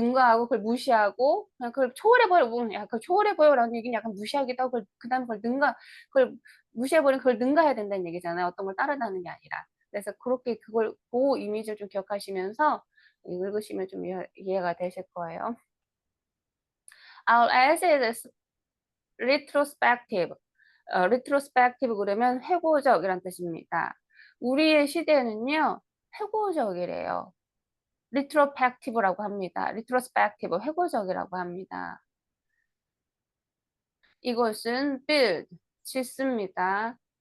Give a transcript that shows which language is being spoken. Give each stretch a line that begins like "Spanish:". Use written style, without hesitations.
Korean: 능가하고 그걸 무시하고 그냥 그걸 초월해버려. 약간 초월해버려라는 얘기는 약간 무시하기도 하고 그다음에 그걸 무시해버리면 그걸 능가해야 된다는 얘기잖아요. 어떤 걸 따르다는 게 아니라. 그래서 그렇게 그 이미지를 좀 기억하시면서 읽으시면 좀 이해가 되실 거예요.
English: Our essay is retrospective.
Korean: retrospective 그러면 회고적이란 뜻입니다. 우리의 시대는요, 회고적이래요. retrospective라고 합니다. retrospective, 회고적이라고 합니다. 이것은 build, 짓습니다.